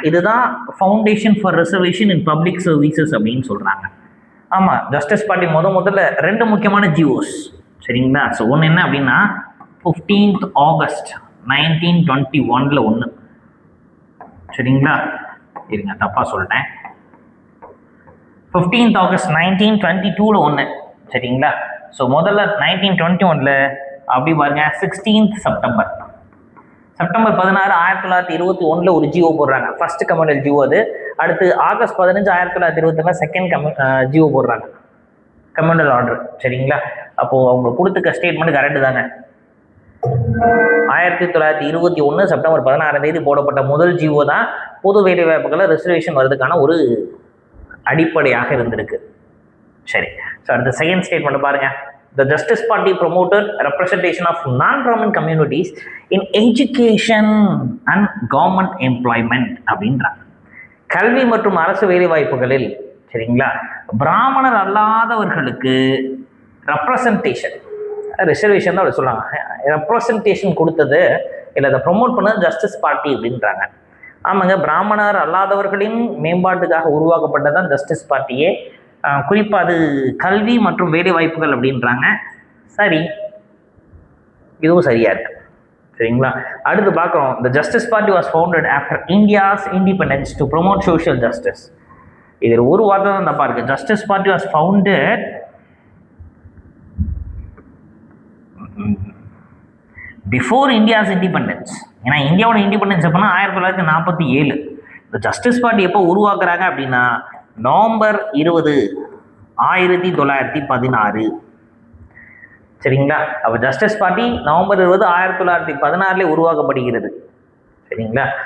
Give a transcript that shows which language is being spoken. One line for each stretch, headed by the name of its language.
Tamil: இதுதான் foundation for reservation in public services அப்படின்னு சொல்கிறாங்க. ஆமாம், ஜஸ்டிஸ் பார்ட்டி முதல்ல 2 முக்கியமான ஜிஓஸ். சரிங்களா? ஸோ ஒன்று என்ன அப்படின்னா 15th August 1921 ஒன்று. சரிங்களா? இருங்க, தப்பாக சொல்லிட்டேன். 15th August 1922 ஒன்று. சரிங்களா? ஸோ முதல்ல 1921 அப்படி பாருங்க 16th September 16 1921 ஒரு ஜிஓ போடுறாங்க. ஃபர்ஸ்ட் கம்யூனல் ஜிஓ அது. அடுத்து August 15 1921 செகண்ட் ஜிஓ போடுறாங்க, கம்யூனல் ஆர்டர். சரிங்களா? அப்போது அவங்க கொடுத்துக்க ஸ்டேட்மெண்ட் கரெக்டு தானே. 1921 September 16 போடப்பட்ட முதல் ஜிஓ தான் பொது வேலை வாய்ப்புகளை ரிசர்வேஷன் வர்றதுக்கான ஒரு அடிப்படையாக இருந்திருக்கு. சரி, ஸோ அடுத்த செகண்ட் ஸ்டேட்மெண்ட் பாருங்க.
English: The Justice Party promoted representation of non-Brahmin communities in education and government employment
Tamil: அப்படின்றாங்க. கல்வி மற்றும் அரசு வேலை வாய்ப்புகளில், சரிங்களா, பிராமணர் அல்லாதவர்களுக்கு ரெப்ரசன்டேஷன், ரிசர்வேஷன் தான் சொல்கிறாங்க, ரெப்ரசன்டேஷன் கொடுத்தது இல்லை அதை ப்ரொமோட் பண்ணது ஜஸ்டிஸ் பார்ட்டி அப்படின்றாங்க. ஆமாங்க, பிராமணர் அல்லாதவர்களின் மேம்பாட்டுக்காக உருவாக்கப்பட்டதான் ஜஸ்டிஸ் பார்ட்டியே. குறிப்பாக அது கல்வி மற்றும் வேலை வாய்ப்புகள் அப்படின்றாங்க. சரி, இதுவும் சரியா இருக்கு. சரிங்களா? அடுத்து பார்க்குறோம்.
English: The Justice Party was founded after India's independence to promote social justice.
Tamil: இதில் ஒரு வார்த்தை தான் தப்பா இருக்கு.
English: Justice Party was founded before India's independence.
Tamil: ஏன்னா இந்தியாவோட இண்டிபெண்டன்ஸ் எப்போனா 1947. இந்த ஜஸ்டிஸ் பார்ட்டி எப்போ உருவாக்குறாங்க அப்படின்னா நவம்பர் 20 1916. சரிங்களா? அப்போ ஜஸ்டிஸ் பார்ட்டி நவம்பர் 20 1916 உருவாக்கப்படுகிறது. சரிங்களா?